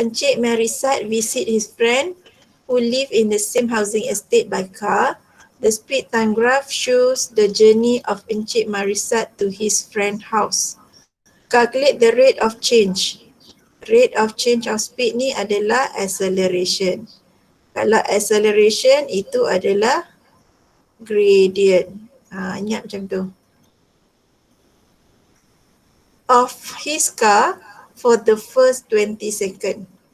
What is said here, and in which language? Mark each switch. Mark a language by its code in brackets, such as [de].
[en] Encik Marisat visit his friend who live in the same housing estate by car. The speed time graph shows the journey of Encik Marisat to his friend's house. Calculate the rate of change. Rate of change of speed [ms] ni adalah [en] acceleration. [ms] Kalau acceleration itu adalah gradient. Ingat macam tu. [en] Of his car for the first 20 second.